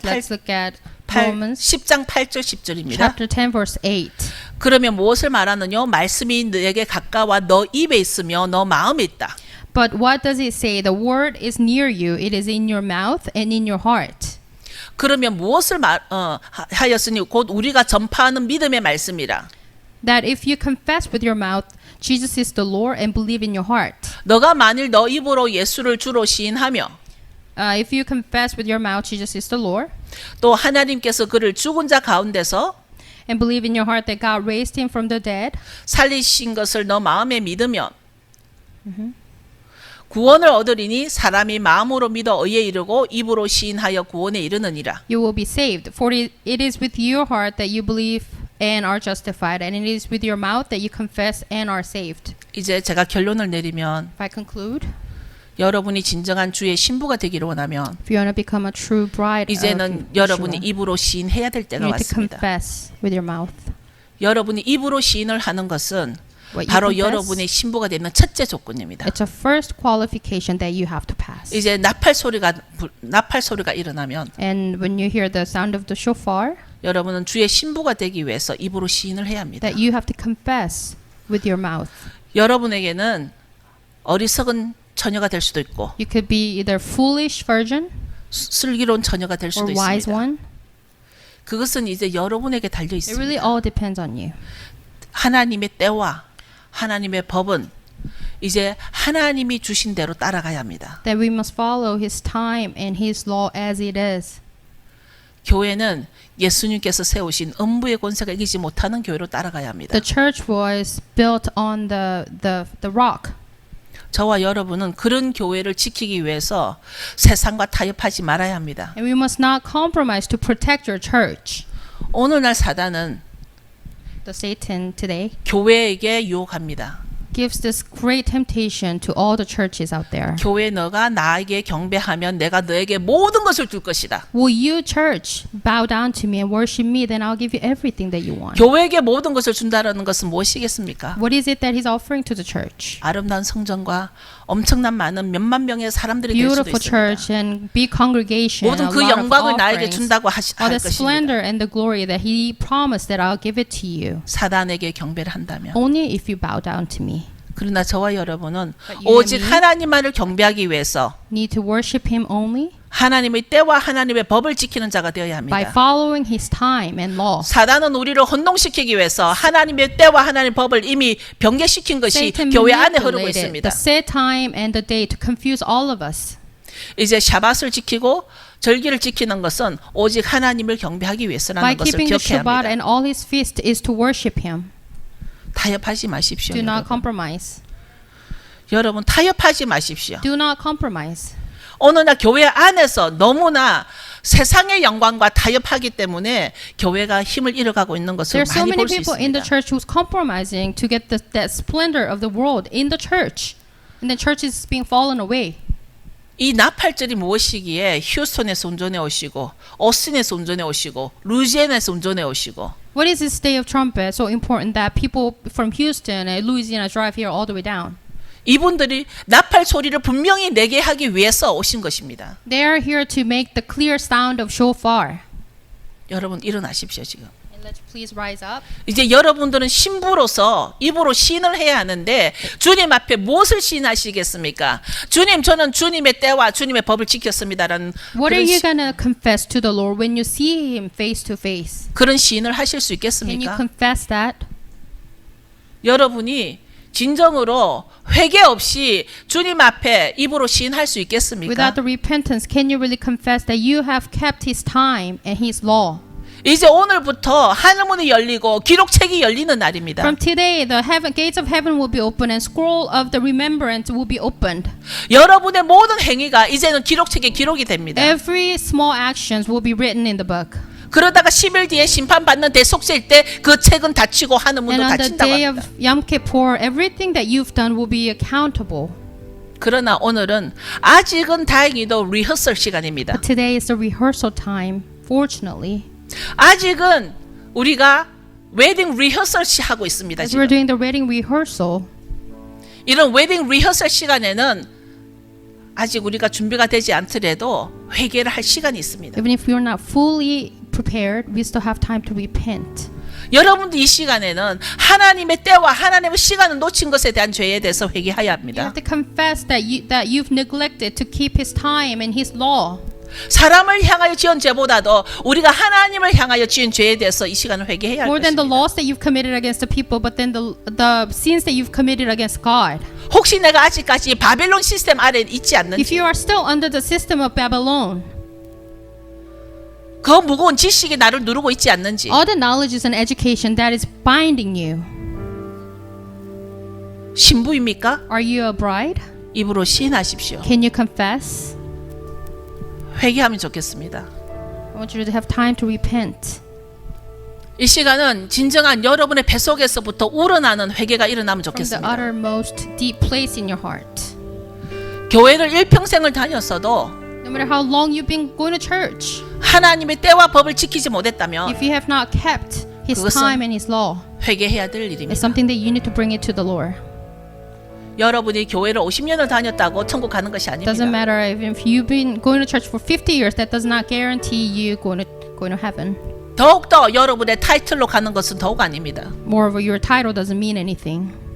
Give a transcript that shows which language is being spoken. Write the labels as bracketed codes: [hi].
[en] Let's look at 8, Romans [ko] 10장 8절 10절입니다. [en] chapter 10, verse 8. [ko] 그러면 무엇을 말하느냐? 말씀이 너에게 가까워 너 입에 있으며 너 마음에 있다. [en] But what does it say? The word is near you. It is in your mouth and in your heart. [ko] 그러면 무엇을 하였으니 곧 우리가 전파하는 믿음의 말씀이라. [en] That if you confess with your mouth Jesus is the Lord and believe in your heart. [ko] 너가 만일 너 입으로 예수를 주로 시인하며 [en] If you confess with your mouth Jesus is the Lord [ko] 또 하나님께서 그를 죽은 자 가운데서 [en] and believe in your heart that God raised him from the dead, [ko] 살리신 것을 너 마음에 믿으면 구원을 얻으리니 사람이 마음으로 믿어 의에 이르고 입으로 시인하여 구원에 이르느니라. [en] you will be saved. For it is with your heart that you believe and are justified, and it is with your mouth that you confess and are saved. [ko] 이제 제가 결론을 내리면 [en] If I conclude, [ko] 여러분이 진정한 주의 신부가 되기를 원하면 [en] if you want to become a true bride of [ko] 이제는 여러분이 [en] Yeshua, [ko] 입으로 시인해야 될 [en] you [ko] 때가 [en] need to [ko] 왔습니다. [en] confess with your mouth. [ko] 여러분이 입으로 시인을 하는 것은 [en] What you [ko] 바로 [en] confess, [ko] 여러분의 신부가 되는 첫째 조건입니다. [en] it's a first qualification that you have to pass. [ko] 이제 나팔 소리가 일어나면 [en] And when you hear the sound of the shofar, [ko] 여러분은 주의 신부가 되기 위해서 입으로 시인을 해야 합니다. [en] that you have to confess with your mouth. [ko] 여러분에게는 어리석은 처녀가 될 수도 있고 [en] You could be either foolish virgin [ko] 슬기로운 처녀가 될 수도 [en] or wise [ko] 있습니다. [en] one. [ko] 그것은 이제 여러분에게 달려 [en] It really [ko] 있습니다. [en] all depends on you. [ko] 하나님의 때와 하나님의 법은 이제 하나님이 주신 대로 따라가야 합니다. [en] That we must follow His time and His law as it is. [ko] 교회는 예수님께서 세우신 음부의 권세가 이기지 못하는 교회로 따라가야 합니다. [en] The church was built on the rock. [ko] 저와 여러분은 그런 교회를 지키기 위해서 세상과 타협하지 말아야 합니다. [en] And we must not compromise to protect your church. [ko] 오늘날 사단은 [en] The Satan today [ko] 교회에게 유혹합니다. [en] gives this great temptation to all the churches out there. [ko] 교회 너가 나에게 경배하면 내가 너에게 모든 것을 줄 것이다. [en] Will you, church, bow down to me and worship me? Then I'll give you everything that you want. [ko] 교회에게 모든 것을 준다라는 것은 무엇이겠습니까? [en] What is it that He's offering to the church? [ko] 아름다운 성전과 엄청난 많은 몇만 명의 사람들이 될 수도 [en] Beautiful [ko] 있습니다. [en] church and big congregation. [ko] 모든 [en] A [ko] 그 [en] lot of [ko] 영광을 나에게 [en] offerings. [ko] 준다고 할 [en] All the [ko] 것입니다. [en] splendor and the glory that He promised that I'll give it to you. [ko] 사단에게 경배를 한다면. [en] Only if you bow down to me. [ko] 그러나 저와 여러분은 [en] But you [ko] 오직 [en] and me [ko] 하나님만을 경배하기 위해서 [en] need to worship Him only [ko] 하나님의 때와 하나님의 법을 지키는 자가 되어야 [en] by [ko] 합니다. [en] following His time and law. [ko] 사단은 우리를 혼동시키기 위해서 하나님의 때와 하나님의 법을 이미 변개시킨 것이 [en] Satan [ko] 교회 안에 흐르고 [en] manipulated [ko] 있습니다. [en] the set time and the day to confuse all of us. [ko] 이제 샤밧을 지키고 절기를 지키는 것은 오직 하나님을 경배하기 [en] By [ko] 위해서라는 것을 [en] keeping the [ko] 기억해야 [en] Shabbat [ko] 합니다. [en] and all His feast is to worship Him. [ko] 타협하지 마십시오. [en] Do not [ko] 여러분. [en] compromise. [ko] 여러분 타협하지 마십시오. [en] Do not compromise. [ko] 오늘날 교회 안에서 너무나 세상의 영광과 타협하기 때문에 교회가 힘을 잃어가고 있는 것을 [en] There are so [ko] 많이 [en] many [ko] 볼 수 [en] people in the [ko] 있습니다. [en] church who's compromising to get that splendor of the world in the church. And the church is being fallen away. [ko] 이 나팔절이 무엇이기에 휴스턴에서 운전해 오시고 오스틴에서 운전해 오시고 루이지애나에서 운전해 오시고 [en] What is this day of trumpet so important that people from Houston and Louisiana drive here all the way down? [ko] 이분들이 나팔 소리를 분명히 내게 하기 위해서 오신 것입니다. [en] They are here to make the clear sound of shofar. [ko] 여러분 일어나십시오 지금. [en] And let's please rise up. [ko] 이제 여러분들은 신부로서 입으로 시인을 해야 하는데 주님 앞에 무엇을 시인하시겠습니까? 주님 저는 주님의 때와 주님의 법을 지켰습니다라는 [en] What are [ko] 그런, [en] you going to confess to the Lord when you see Him face to face? [ko] 그런 시인을 하실 수 [en] Can you [ko] 있겠습니까? [en] confess that? [ko] 여러분이 진정으로 회개 없이 주님 앞에 입으로 시인할 수 있겠습니까? [en] Without the repentance, can you really confess that you have kept His time and His law? [ko] 이제 오늘부터 하늘문이 열리고 기록책이 열리는 날입니다. [en] From today, the gates of heaven will be opened and scroll of the remembrance will be opened. [ko] 여러분의 모든 행위가 이제는 기록책에 기록이 됩니다. [en] Every small actions will be written in the book. [ko] 그러다가 10일 뒤에 심판받는 대속죄일 때 그 책은 닫히고 하늘문도 [en] And on the [ko] 닫힌다고 [en] day [ko] 합니다. [en] of Yom Kippur, everything that you've done will be accountable. [ko] 그러나 오늘은 아직은 다행히도 리허설 시간입니다. [en] But today is the rehearsal time, fortunately. [ko] 아직은 우리가 웨딩 리허설 하고 있습니다. [en] As we're [ko] 지금. [en] doing the wedding rehearsal, [ko] 이런 웨딩 리허설 시간에는 아직 우리가 준비가 되지 않더라도 회개를 할 시간이 있습니다. [en] even if we're not fully prepared, we still have time to repent. [ko] 여러분도 이 시간에는 하나님의 때와 하나님의 시간을 놓친 것에 대한 죄에 대해서 회개해야 [en] You [ko] 합니다. [en] have to confess that you've neglected to keep His time and His law. [ko] 사람을 향하여 지은 죄보다도 우리가 하나님을 향하여 지은 죄에 대해서 이 시간을 회개해야 할 [en] More than the [ko] 것입니다. [en] loss that you've committed against the people, but then the sins that you've committed against God. [ko] 혹시 내가 아직까지 바벨론 시스템 아래 있지 않는지 [en] you are still under the system of Babylon, [ko] 그 무거운 지식이 나를 누르고 있지 않는지 [en] all the knowledges and education that is binding you, [ko] 신부입니까? [en] are you a bride? [ko] 입으로 시인하십시오. [en] Can you confess? [ko] 회개하면 좋겠습니다. [en] I want you to have time to repent. [ko] 이 시간은 진정한 여러분의 뱃속에서부터 우러나는 회개가 일어나면 [en] From the [ko] 좋겠습니다. [en] uttermost deep place in your heart. [ko] 교회를 일평생을 다녔어도 [en] No matter how long you've been going to church, [ko] 하나님의 때와 법을 지키지 못했다면 [en] if you have not kept His [ko] 그것은 [en] time and His law, [ko] 회개해야 될 [en] it's [ko] 일입니다. [en] something that you need to bring it to the Lord. [ko] 여러분이 교회를 50년을 다녔다고 천국 가는 것이 [en] Doesn't matter if you've been going to church for 50 years. That does not guarantee you going to heaven. [ko] 더욱더 여러분의 타이틀로 가는 것은 더욱 아닙니다. [en] Moreover, your title doesn't mean anything.